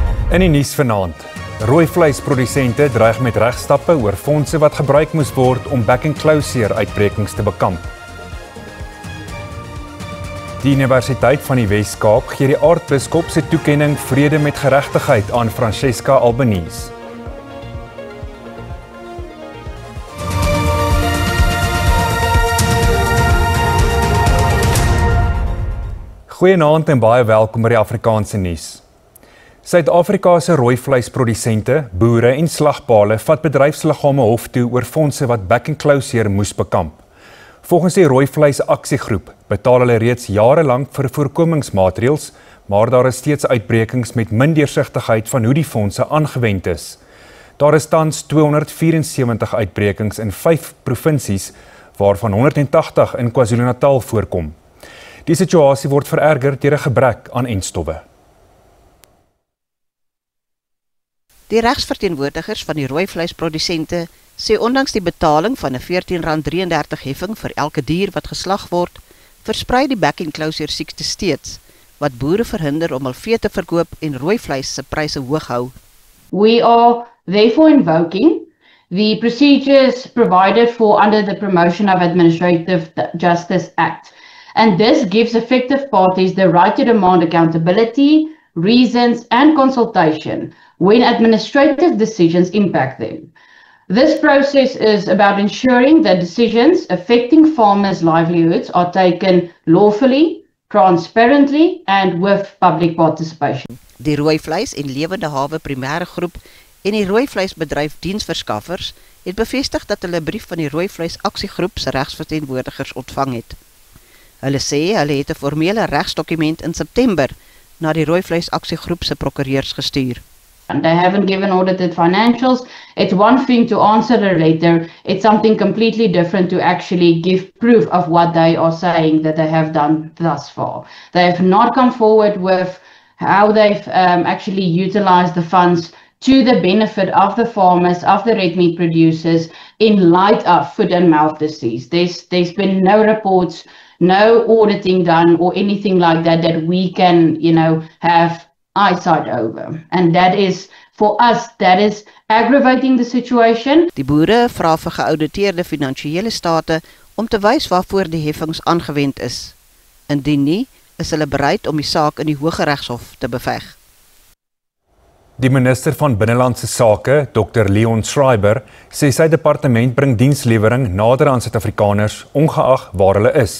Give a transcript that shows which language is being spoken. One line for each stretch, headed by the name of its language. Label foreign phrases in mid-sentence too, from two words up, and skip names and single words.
Afrikaans: In die nuus vanaand. Rooi vleisprodusente dreig met regstappe oor fondse wat gebruik moes word om back-and-closure uitbrekings te bekamp. Die Universiteit van die Wes-Kaap gee die aartsbiskop se toekenning vrede met geregtigheid aan Francesca Albanese. Goeienaand en baie welkom by die Afrikaanse nuus. Suid-Afrika se rooi vleisprodusente, boere en slagpale vat bedryfsliggame hof toe oor fondse wat back-and-closure moes bekamp. Volgens die rooi vleis aksiegroep betaal hulle reeds jarelank vir voorkomingsmaatreëls, maar daar is steeds uitbrekings met min deursigtigheid van hoe die fondse aangewend is. Daar is tans 274 uitbrekings in 5 provinsies, waarvan 180 in KwaZulu-Natal voorkom. Die situasie word vererger deur 'n gebrek aan entstowwe. Die regsverteenwoordigers van die rooi vleisprodusente sê ondanks die betaling van 'n R14.33 heffing vir elke dier wat geslag word, versprei die back-and-closure siekte steeds, wat boere verhinder om hul vee te verkoop en rooi vleis se pryse hoog hou.
English: We are therefore invoking the procedures provided for under the Promotion of Administrative Justice Act. And this gives affected parties the right to demand accountability, reasons, and consultation when administrative decisions impact them. This process is about ensuring that decisions affecting farmers' livelihoods are taken lawfully, transparently, and with public participation.
Afrikaans: Die rooi vleis en lewende hawe primêre groep en die rooi vleisbedryf diensverskaffers het bevestig dat hulle 'n brief van die rooi vleis aksiegroep se regsverteenwoordigers ontvang het. Hulle sê hulle het 'n formele regsdokument in September na die rooi vleis aksiegroep se prokureurs gestuur.
English: And they haven't given audited financials. It's one thing to answer a letter. It's something completely different to actually give proof of what they are saying that they have done thus far. They have not come forward with how they've actually utilized the funds to the benefit of the farmers, of the red meat producers, in light of foot and mouth disease. There's been no reports, no auditing done or anything like that that we can, have eyesight over. And that is, for us, that is aggravating the situation.
Afrikaans: Die boere vra vir geauditeerde finansiële state om te wys waarvoor die heffings aangewend is. Indien nie, is hulle bereid om die saak in die Hooggeregshof te beveg. Die minister van Binnelandse Sake, Dr. Leon Schreiber, sê sy departement bring dienslewering nader aan Suid-Afrikaners, ongeag waar hulle is.